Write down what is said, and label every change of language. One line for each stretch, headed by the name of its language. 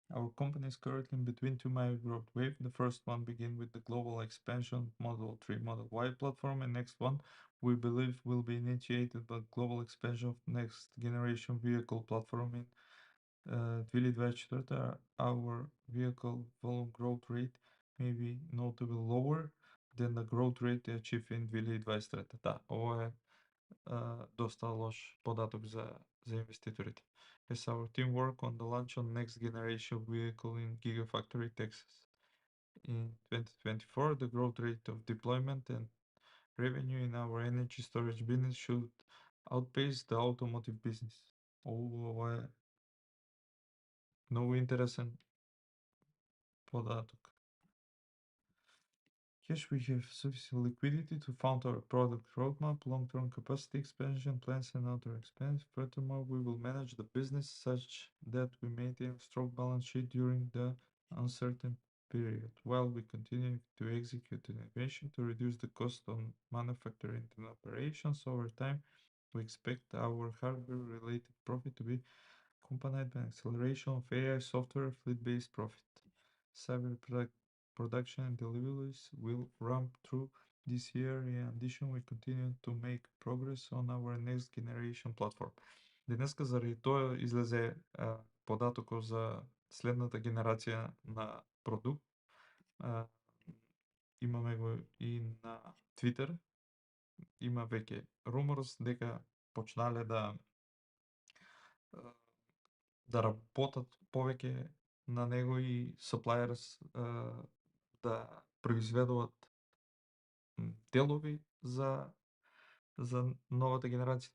English: Our company is currently in between two major growth waves. The first one begin with the global expansion Model 3, Model Y platform, and next one we believe will be initiated by global expansion of next generation vehicle platform in 2024. Our vehicle volume growth rate may be notably lower than the growth rate achieved in 2023.
Macedonian: Да, ovo е доста лош податок за инвеститорите.
English: As our team work on the launch on next generation vehicle in Gigafactory, Texas. In 2024, the growth rate of deployment and revenue in our energy storage business should outpace the automotive business.
Macedonian: Ovo е много интересен податок.
English: Yes, we have sufficient liquidity to fund our product roadmap, long-term capacity expansion plans, and other expenses. Furthermore, we will manage the business such that we maintain a strong balance sheet during the uncertain period, while we continue to execute innovation to reduce the cost on manufacturing and operations. Over time, we expect our hardware-related profit to be accompanied by acceleration of AI software fleet-based profit. Cyber production and deliveries will ramp through this year. In addition, we continue to make progress on our next generation platform.
Macedonian: Денеска заради тоа излезе податокот за следната генерација на продукт. Имаме го и на Twitter. Има веќе rumors дека почнале да работат повеќе на него и suppliers да произведуваат делови за новата генерација.